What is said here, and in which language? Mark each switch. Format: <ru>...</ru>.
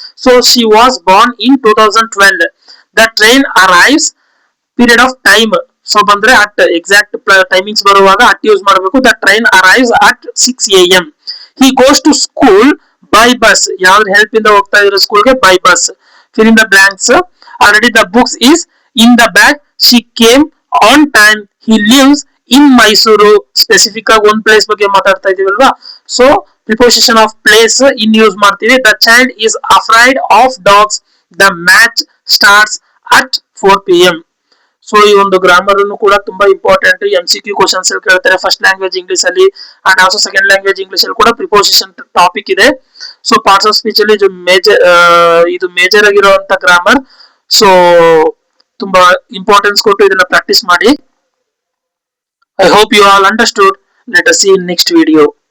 <en>So she was born in 2012. The train arrives, period of time,</en> <kn>so ಬಂದ್ರೆ at exact timings ಬರುವಾಗ at use ಮಾಡಬೇಕು.</kn> <en>The train arrives at 6 AM. He goes to school by bus,</en> <kn>ಯಾವ್ದು help ಇಂದ ಹೋಗ್ತಾ ಇರೋ ಸ್ಕೂಲ್ಗೆ</kn> <en>By bus. Fill in the blanks. Already the books is in the bag. She came on time. He lives in Mysuru</en> <kn>specific ಆಗಿ ಒಂದ್ place ಬಗ್ಗೆ ಮಾತಾಡ್ತಾ ಇದೀವಲ್ವಾ. So preposition of place in use ಮಾಡ್ತೀವಿ.</kn> <en>The child is afraid of dogs. The match starts at 4 PM.</en> <kn>So ಈ ಒಂದು grammar ಅನ್ನು ಕೂಡ ತುಂಬಾ ಇಂಪಾರ್ಟೆಂಟ್. MCQ ಕ್ವಶನ್ಸ್ ಕೇಳ್ತಾರೆ ಫಸ್ಟ್ ಲ್ಯಾಂಗ್ವೇಜ್ ಇಂಗ್ಲಿಷ್ ಅಲ್ಲಿ and also second language English ಅಲ್ಲಿ ಕೂಡ ಪ್ರಿಪೋಸಿಷನ್ ಟಾಪಿಕ್ ಇದೆ. ಸೊ ಪಾರ್ಟ್ಸ್ ಆಫ್ ಸ್ಪೀಚ್ ಅಲ್ಲಿ ಇದು ಮೇಜರ್ ಆಗಿರುವಂತ ಗ್ರಾಮರ್. ಸೊ ತುಂಬಾ ಇಂಪಾರ್ಟೆನ್ಸ್ ಕೊಟ್ಟು ಇದನ್ನ ಪ್ರಾಕ್ಟೀಸ್ ಮಾಡಿ.</kn> <en>I hope you all understood. Let us see in next video.</en>